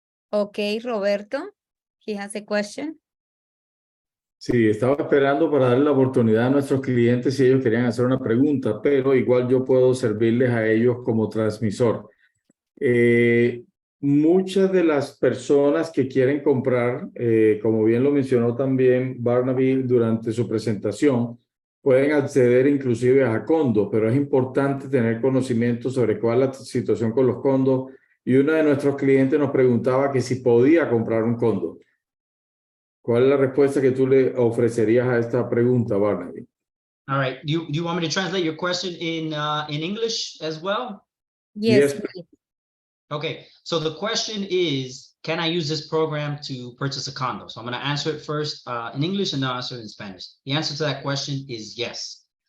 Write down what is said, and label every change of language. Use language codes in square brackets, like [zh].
[en] Okay, Roberto, he has a question. [es] Sí, estaba esperando para darle la oportunidad a nuestros clientes si ellos querían hacer una pregunta, pero igual yo puedo servirles a ellos como transmisor. Muchas de las personas que quieren comprar, como bien lo mencionó también Barnaby durante su presentación, pueden acceder inclusive a condos, pero es importante tener conocimiento sobre cuál es la situación con los condos. Y uno de nuestros clientes nos preguntaba que si podía comprar un condo. ¿Cuál es la respuesta que tú le ofrecerías a esta pregunta, Barnaby? [en] All right. Do you want me to translate your question in English as well? Yes. Yes. Okay. So the question is, can I use this program to purchase a condo? So I'm going to answer it first in English and then I'll answer it in Spanish. The answer to that question is yes.